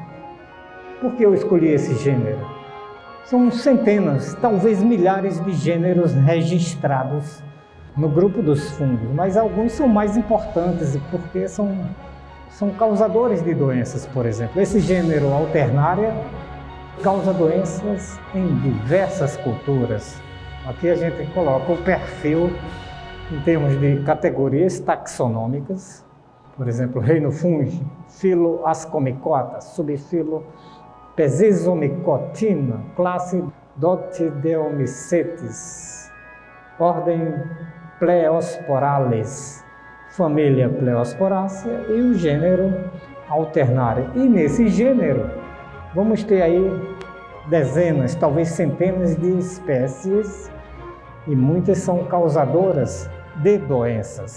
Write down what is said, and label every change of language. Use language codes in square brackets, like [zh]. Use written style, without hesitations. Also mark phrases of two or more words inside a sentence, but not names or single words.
[pt] Por que eu escolhi esse gênero? São centenas, talvez milhares de gêneros registrados no grupo dos fungos, mas alguns são mais importantes porque são causadores de doenças, por exemplo. Esse gênero Alternaria causa doenças em diversas culturas. Aqui a gente coloca o perfil em termos de categorias taxonômicas, por exemplo, reino fungi, filo Ascomycota, subfilo Pesizomicotina, classe Dotideomycetes, ordem Pleosporales, família Pleosporácea e o gênero Alternaria. E nesse gênero vamos ter aí dezenas, talvez centenas de espécies e muitas são causadoras de doenças.